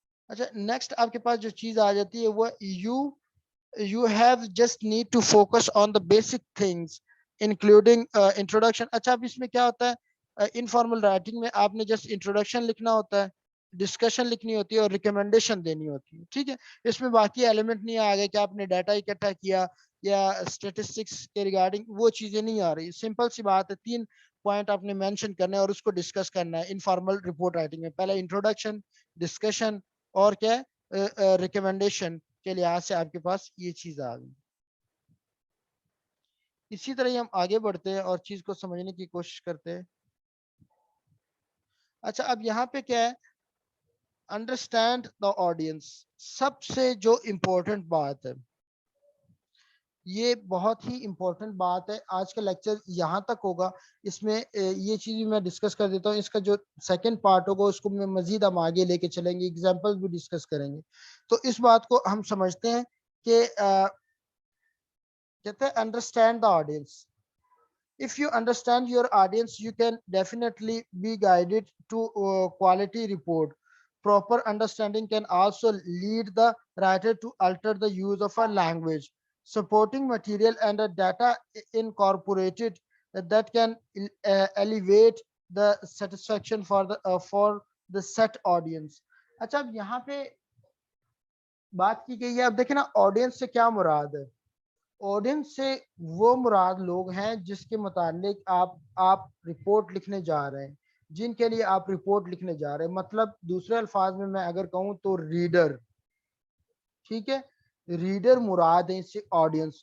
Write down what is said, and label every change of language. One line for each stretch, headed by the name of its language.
Urdu: اچھا نیکسٹ آپ کے پاس جو چیز آ جاتی ہے وہ
English: you have just need to focus on the basic things including introduction.
Urdu: اچھا اب اس میں کیا ہوتا ہے, انفارمل رائٹنگ میں آپ نے جسٹ انٹروڈکشن لکھنا ہوتا ہے, ڈسکشن لکھنی ہوتی ہے اور ریکمنڈیشن دینی ہوتی ہے, ٹھیک ہے. اس میں باقی ایلیمنٹ نہیں آ گئے کہ آپ نے ڈیٹا اکٹھا کیا یا اسٹیٹسٹکس کے ریگارڈنگ, وہ چیزیں نہیں آ رہی. سمپل سی بات ہے, 3 پوائنٹ آپ نے مینشن کرنا ہے اور اس کو ڈسکس کرنا ہے انفارمل رپورٹ رائٹنگ میں. پہلا انٹروڈکشن, ڈسکشن اور کیا ریکمنڈیشن, کے لحاظ سے آپ کے پاس یہ چیز آ گئی. اسی طرح ہی ہم آگے بڑھتے ہیں اور چیز کو سمجھنے کی کوشش کرتے ہیں. اچھا اب یہاں پہ کیا ہے,
English: Understand the audience.
Urdu: سب سے جو امپورٹنٹ بات ہے, یہ بہت ہی امپورٹنٹ بات ہے. آج کا لیکچر یہاں تک ہوگا. اس میں یہ چیز بھی میں ڈسکس کر دیتا ہوں. اس کا جو سیکنڈ پارٹ ہوگا اس کو میں مزید ہم آگے لے کے چلیں گے, ایگزامپل بھی ڈسکس کریں گے. تو اس بات کو ہم سمجھتے ہیں کہ کہتے ہیں
English: Understand the audience. If you understand your audience, you can definitely be guided to quality report. Proper understanding can also lead the writer to alter the use of a language, supporting material and a data incorporated that can elevate the satisfaction for the set audience.
Urdu: اچھا اب یہاں پہ بات کی گئی ہے, اب دیکھیں نا آڈینس سے کیا مراد ہے. آڈینس سے وہ مراد لوگ ہیں جس کے متعلق آپ رپورٹ لکھنے جا رہے ہیں, جن کے لیے آپ رپورٹ لکھنے جا رہے ہیں. مطلب دوسرے الفاظ میں اگر کہوں تو ریڈر, ٹھیک ہے, ریڈر مراد ہے اس سے آڈینس.